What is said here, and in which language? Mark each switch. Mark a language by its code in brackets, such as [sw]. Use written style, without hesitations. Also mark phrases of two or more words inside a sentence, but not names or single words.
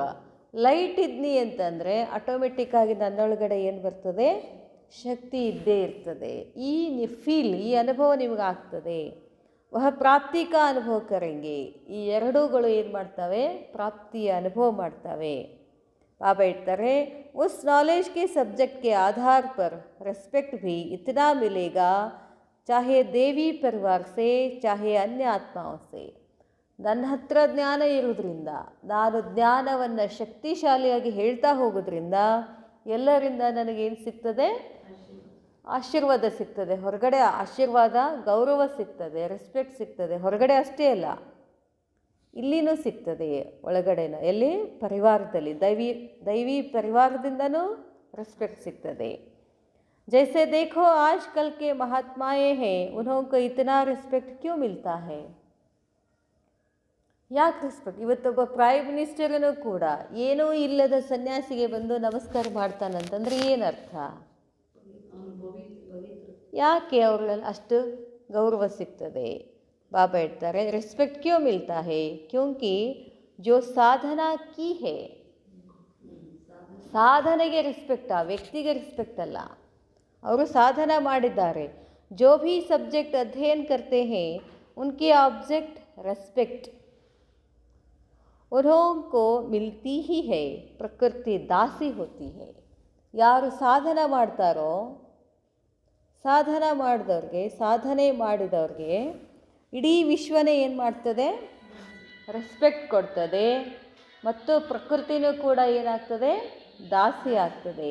[kn] ಲೈಟ್ ಇದ್ನಿ ಅಂತಂದರೆ ಆಟೋಮೆಟಿಕ್ಕಾಗಿ ನನ್ನೊಳಗಡೆ ಏನು ಬರ್ತದೆ, ಶಕ್ತಿ ಇದ್ದೇ ಇರ್ತದೆ. ಈ ಫೀಲ್, ಈ ಅನುಭವ ನಿಮಗೆ ಆಗ್ತದೆ. [hi] वह प्राप्ति का अनुभव करेंगे. [kn] ಈ ಎರಡೂಗಳು ಏನು ಮಾಡ್ತವೆ, ಪ್ರಾಪ್ತಿಯ ಅನುಭವ ಮಾಡ್ತವೆ. बाबा ಹೇಳ್ತಾರೆ, [hi] उस नॉलेज के सब्जेक्ट के आधार पर रेस्पेक्ट भी इतना मिलेगा, चाहे देवी परिवार से चाहे अन्य आत्माओं से. [kn] ನನ್ನ ಹತ್ರ ಜ್ಞಾನ ಇರೋದ್ರಿಂದ, ನಾನು ಜ್ಞಾನವನ್ನು ಶಕ್ತಿಶಾಲಿಯಾಗಿ ಹೇಳ್ತಾ ಹೋಗೋದ್ರಿಂದ ಎಲ್ಲರಿಂದ ನನಗೇನು ಸಿಗ್ತದೆ, ಆಶೀರ್ವಾದ ಸಿಗ್ತದೆ. ಹೊರಗಡೆ ಆಶೀರ್ವಾದ, ಗೌರವ ಸಿಗ್ತದೆ, ರೆಸ್ಪೆಕ್ಟ್ ಸಿಗ್ತದೆ. ಹೊರಗಡೆ ಅಷ್ಟೇ ಅಲ್ಲ, ಇಲ್ಲಿನೂ ಸಿಗ್ತದೆ, ಒಳಗಡೆನ. ಎಲ್ಲಿ? ಪರಿವಾರದಲ್ಲಿ, ದೈವಿ ಪರಿವಾರದಿಂದನೂ ರೆಸ್ಪೆಕ್ಟ್ ಸಿಗ್ತದೆ. [hi] जैसे देखो आजकल के महात्माएं हैं, उन्हों को इतना रिस्पेक्ट क्यों मिलता है? [kn] ಯಾಕೆ ರೆಸ್ಪೆಕ್ಟ್? ಇವತ್ತೊಬ್ಬ [en] prime minister [kn] ಕೂಡ ಏನೂ ಇಲ್ಲದ ಸನ್ಯಾಸಿಗೆ ಬಂದು ನಮಸ್ಕಾರ ಮಾಡ್ತಾನಂತಂದ್ರೆ ಏನರ್ಥ? ಯಾಕೆ ಅವ್ರಲ್ಲಿ ಅಷ್ಟು ಗೌರವ ಸಿಗ್ತದೆ? [hi] ಬಾಬಾ ಹೇಳ್ತಾರೆ, रेस्पेक्ट क्यों मिलता है? क्योंकि जो साधना की है. [kn] ಸಾಧನೆಗೆ ರೆಸ್ಪೆಕ್ಟ್, ಆ ವ್ಯಕ್ತಿಗೆ ರೆಸ್ಪೆಕ್ಟ್ ಅಲ್ಲ. ಅವರು ಸಾಧನ ಮಾಡಿದ್ದಾರೆ. [hi] जो भी सब्जेक्ट अध्ययन करते हैं उनकी ऑब्जेक्ट रेस्पेक्ट उन्हों को मिलती ही है, प्रकृति दासी होती है. [kn] ಯಾರು ಸಾಧನ ಮಾಡ್ತಾರೋ, ಸಾಧನ ಮಾಡಿದವ್ರಿಗೆ, ಸಾಧನೆ ಮಾಡಿದವ್ರಿಗೆ ಇಡೀ ವಿಶ್ವನೇ ಏನು ಮಾಡ್ತದೆ, ರೆಸ್ಪೆಕ್ಟ್ ಕೊಡ್ತದೆ. ಮತ್ತು ಪ್ರಕೃತಿನೂ ಕೂಡ ಏನಾಗ್ತದೆ, ದಾಸಿ ಆಗ್ತದೆ.